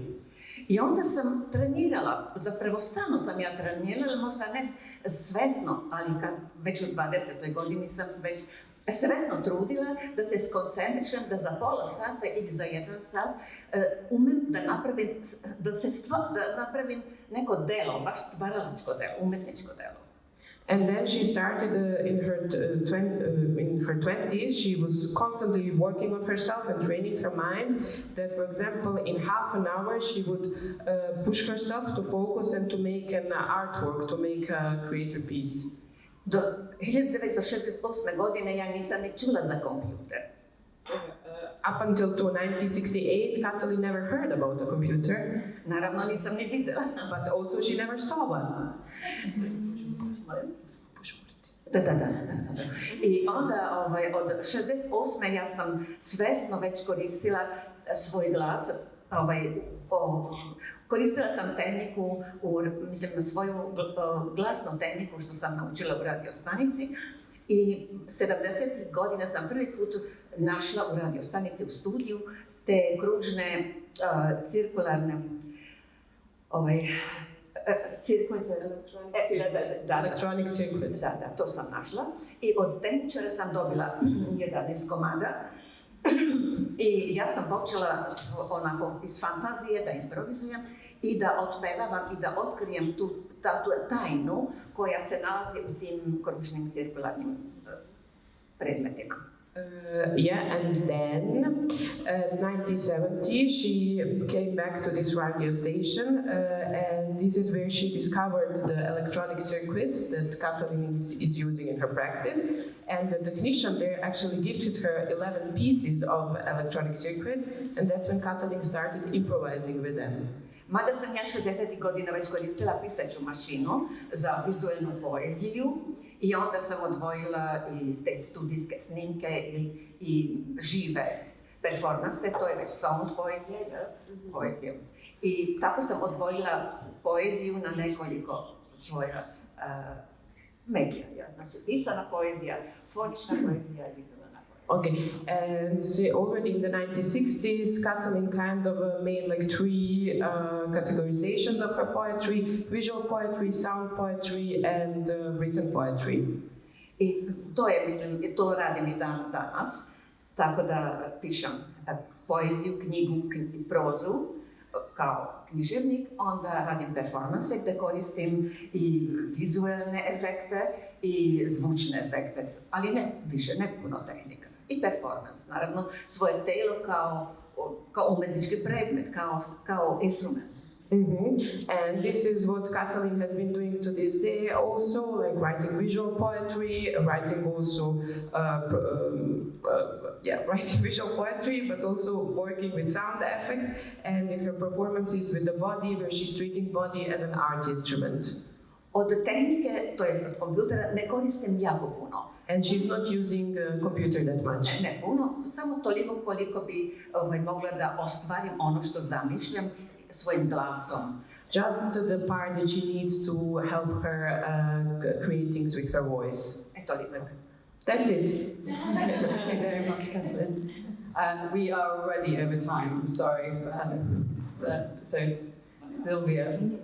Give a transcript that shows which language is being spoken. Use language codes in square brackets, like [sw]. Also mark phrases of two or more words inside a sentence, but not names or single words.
[sr] I onda sam trenirala, zapravo stalno sam ja trenirala, možda ne svesno, ali kad već u 20. godini sam se već svesno trudila da se skoncentrišem, da za pola sata ili za 1 sat umem da napravim neko delo, baš stvaralačko delo, umetničko delo. [en] And then she started in her 20s, she was constantly working on herself and training her mind. That, for example, in half an hour, she would push herself to focus and to make an artwork, to make a creative piece. [sr] Do 1968. godine ja nisam ni čula za kompjuter. [en] Up until 1968, Katalin never heard about a computer. [sr] Naravno nisam ni videla. [en] But also she never saw one. [sr] Da. I onda od 68. ja sam svesno već koristila svoj glas, koristila sam tehniku, svoju glasnu tehniku što sam naučila u radiostanici i 70. godina sam prvi put našla u radiostanici u studiju te kružne, cirkularne, [en] electronic circuit. [sr] Da, to sam našla. I od tehničara sam dobila 11 komada. I ja sam počela onako iz fantazije da improvizujem i da otpevavam i da otkrijem tu tajnu koja se nalazi u tim kružnim cirkularnim predmetima. [en] And then 1970 she came back to this radio station and this is where she discovered the electronic circuits that Katalin is using in her practice, and the technician there actually gifted her 11 pieces of electronic circuits, and that's when Katalin started improvising with them. [sr] Mada sam ja 60. godina već koristila pisaću mašinu za vizualnu poeziju i onda sam odvojila i te studijske snimke i žive performanse, to je već sound poezija. I tako sam odvojila poeziju na nekoliko svoja medija. Znači pisana poezija, fonična poezija i vizualna. [en] Okay, and so already in the 1960s, Katalin kind of made like 3 categorizations of her poetry: visual poetry, sound poetry, and written poetry. [sr] I to je, mislim, to radim i danas, tako da pišem poeziju, knjigu, prozu kao književnik, onda radim performanse gde koristim i vizualne efekte i zvučne efekte, ali ne više, ne puno tehnika. I performance, naravno, svoje telo kao umetnički predmet, kao instrument. [en] And this is what Katalin has been doing to this day also, like writing visual poetry, writing also, writing visual poetry, but also working with sound effects, and in her performances with the body, where she's treating body as an art instrument. [sr] Od tehnike, to jest od kompjutera, ne koristim jako puno. [en] And she's not using a computer that much. [sr] Ne puno, samo toliko koliko bi mogla da ostvarim ono što zamišljam svojim glasom. [en] Just the part that she needs to help her create things with her voice. [sr] Toliko. [en] That's it. Thank you very much, Katalin. We are already over time, I'm sorry. So it's Sylvia.